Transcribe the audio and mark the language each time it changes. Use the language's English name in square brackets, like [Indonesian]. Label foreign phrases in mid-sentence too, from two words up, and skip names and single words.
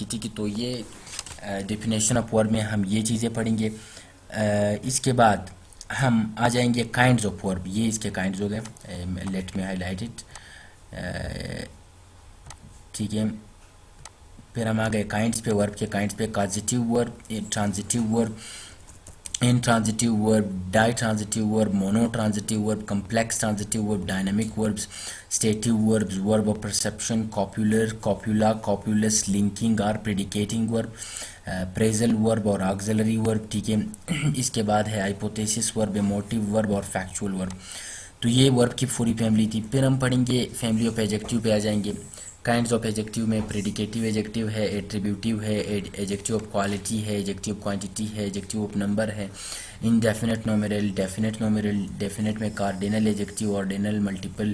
[Hindi] ठीक है, तो ये [English] definition of verb [Hindi] में हम ये चीज़ें पढ़ेंगे। इसके बाद हम आ जाएंगे [English] kinds of verb, [Hindi] ये इसके काइंड्स हो गए, [English] let me highlight it. [Hindi] ठीक है, फिर हम आ गए काइंड्स पे, वर्ब के काइंड्स पे, [English] causative verb, transitive verb, intransitive verb, ditransitive verb, monotransitive verb, complex transitive verb, dynamic verbs, stative verbs, verb of perception, copular, copula, copulus, linking or predicating verb, phrasal verb और auxiliary verb। [Hindi] ठीक है, इसके बाद है [English] hypothesis verb, emotive verb [Hindi] और [English] factual verb। [Hindi] तो ये वर्ब की पूरी फैमिली थी। फिर हम पढ़ेंगे [English] family of adjective [Hindi] पे आ जाएंगे। [English] kinds of adjective में predicative adjective है, attributive है, adjective of quality है, adjective of quantity है, adjective of number है, indefinite nominal, definite nominal, definite में cardinal adjective, ordinal, multiple।